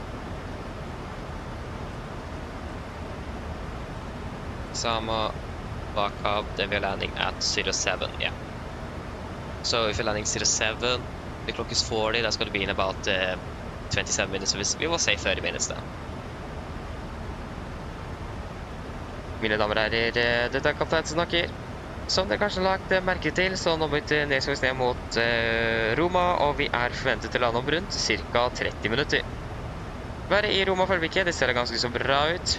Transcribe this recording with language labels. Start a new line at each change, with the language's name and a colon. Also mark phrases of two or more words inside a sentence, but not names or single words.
English: Iksama, Vakab, then we're landing at 07, yeah. So if we're landing 07, the clock is 40, that's going to be in about 27 minutes, so we will say 30 minutes then.
Norwegian: Mine damer og herrer, dette er kaptein som snakker. Som dere kanskje har lagt merke til, så nå bytter nedsgås ned mot Roma, og vi er forventet til å lande om rundt ca. 30 minutter. Været i Roma for øyeblikket, det ser ganske så bra ut.